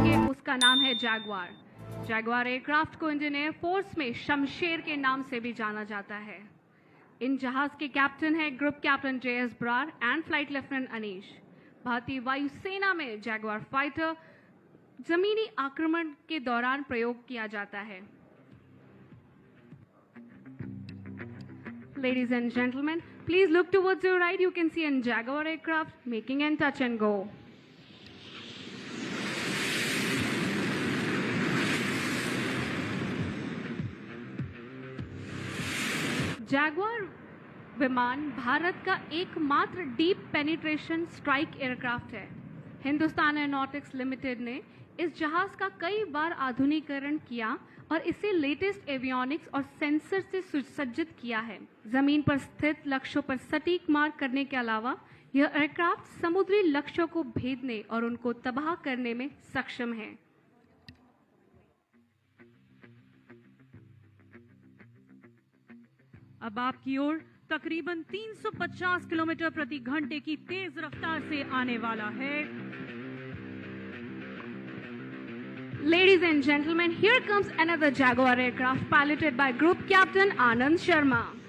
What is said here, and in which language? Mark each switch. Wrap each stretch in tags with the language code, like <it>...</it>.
<hi>उसका नाम है जैगुआर। जैगुआर एयरक्राफ्ट को इंडियन एयरफोर्स में शमशेर के नाम से भी जाना जाता है। इन जहाज के कैप्टन है group captain JS Brar and flight lieutenant Anish. भारतीय वायुसेना में जैगुआर फाइटर जमीनी आक्रमण के दौरान प्रयोग किया जाता है।</hi> <en>Ladies and gentlemen, please look towards your right. You can see a Jaguar aircraft making a touch and go.</en> <hi>Jaguar विमान भारत का एकमात्र डीप पेनिट्रेशन स्ट्राइक एयरक्राफ्ट है। हिंदुस्तान एरोनॉटिक्स लिमिटेड ने इस जहाज का कई बार आधुनिकीकरण किया और इसे लेटेस्ट एवियोनिक्स और सेंसर से सुसज्जित किया है। जमीन पर स्थित लक्ष्यों पर सटीक मार करने के अलावा यह एयरक्राफ्ट समुद्री लक्ष्यों को भेदने और उनको तबाह करने में सक्षम है। अब आपकी ओर तकरीबन 350 किलोमीटर प्रति घंटे की तेज रफ्तार से आने वाला है।</hi> <en>Ladies and gentlemen, here comes another Jaguar aircraft piloted by Group Captain Anand Sharma.</en>